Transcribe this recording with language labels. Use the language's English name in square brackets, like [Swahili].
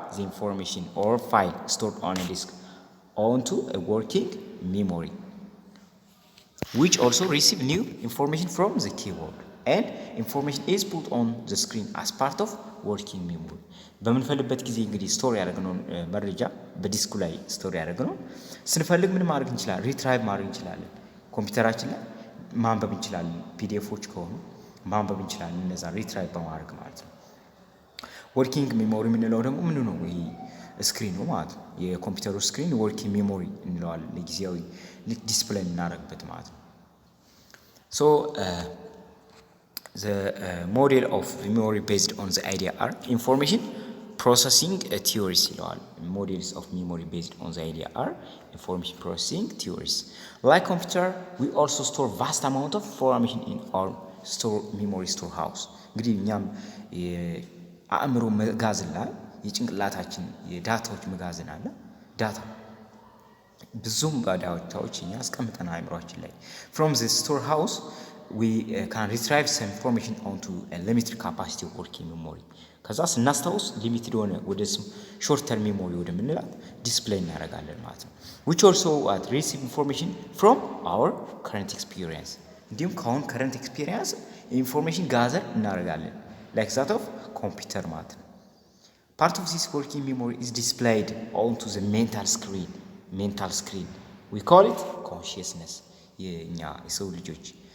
[English] information or file stored on a disk onto a working memory which also receive new information from the keyboard and information is put on the screen as part of working memory. [Amharic] በምንፈልግበት ጊዜ እንግዲህ ስቶር ያደረግነውን መረጃ በዲስኩ ላይ ስቶር ያደረግነውን ስንፈልግ ምን ማድረግ እንችላለን ሪትራይቭ ማድረግ እንችላለን። ኮምፒውተራችን ላይ ማንበብ እንችላለን። ፒዲኤፎች ከሆኑ ማንበብ እንችላለን እነዛ ሪትራይቭ በማድረግ ማለት ነው። ወርኪንግ ሜሞሪ የምንለው ደግሞ ምን ነው ይሄ ስክሪን ነው ማለት ነው። የኮምፒውተሩ ስክሪን ወርኪንግ ሜሞሪ እንለዋለን ለጊዜያዊ ዲስፕሌይ እናደርግበት ማለት ነው። so [English] the model of memory based on the idea are information processing theories [Amharic] ይለዋል። [English] models of memory based on the idea are information processing theories. Like computer we also store vast amount of information in our memory storehouse. [Amharic] እንግዲህ እኛም የአእምሮ መጋዘን ላይ የጭንቅላታችን የዳታዎች መጋዘን አለ። ዳታ ብዙም ዳታዎች እኛ አስቀምጠናል አእምሮአችን ላይ [English] from the storehouse we can retrieve some information onto a limited capacity of working memory. [Amharic] ከዛ ስናስታውስ ሊሚትድ ሆነ ወደ ሾርት ተርም ሜሞሪ ወደ ምንላት ዲስፕሌይ እናደርጋለን ማለት ነው። [English] which also receive information from our current experience [Amharic] እንዲሁም ከአሁን [English] current experience information gather እናደርጋለን like that of computer ማለት ነው። part of this working memory is displayed onto the mental screen we call it consciousness [Amharic] የኛ የሰው ልጆች